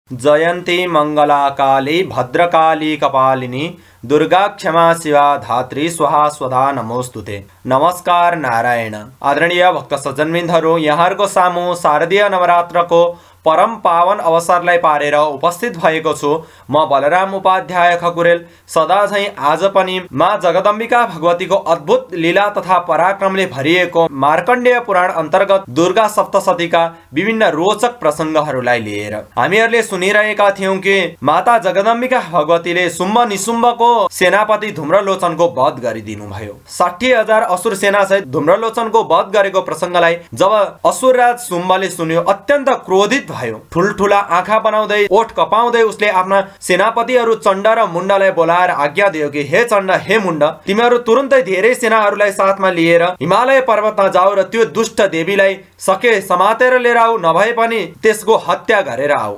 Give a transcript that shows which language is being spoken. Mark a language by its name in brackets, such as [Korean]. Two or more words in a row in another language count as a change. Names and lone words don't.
[Sanskrit] जयन्ती मंगला काली भद्रकाली कपालिनी दुर्गा क्षमा शिवा धात्री स्वाहा स्वधा नमोस्तुते। [Nepali] नमस्कार नारायण। आदरणीय भक्त सज्जनवृन्दहरु, यहाँहरुको सामु शारदीय नवरात्रको परम पावन अवसरलाई पारेर उपस्थित भएको छु। म बलराम उपाध्याय खकुरेल। सदा झैं आज पनि माँ जगदम्बिका भगवतीको अद्भुत लीला तथा पराक्रमले भरिएको मार्कण्डेय पुराण अन्तर्गत दुर्गा सप्तशतीका विभिन्न रोचक प्रसंगहरूलाई लिएर हामीहरूले सुनिरहेका थियौं कि माता जगदम्बिका भगवतीले शुम्भ निशुम्भको सेनापति धुम्रलोचनको वध गरिदिनु भयो। 60,000 असुर सेना सहित धुम्रलोचनको वध गरेको प्रसंगलाई जब असुरराज शुम्भले सुन्यो, अत्यन्त क्रोधित भयो। ठुलठुला आँखा बनाउँदै ओठ कपाउँदै उसले आफ्ना सेनापतिहरू चण्ड र मुण्डलाई बोलाएर आज्ञा दियो कि हे चण्ड, हे मुण्ड, तिमीहरू तुरुन्तै धेरै सेनाहरूलाई साथमा लिएर हिमालय पर्वतमा जाऊ र त्यो दुष्ट देवीलाई सके समातेर लिएर आऊ, नभए पनि त्यसको हत्या गरेर आऊ।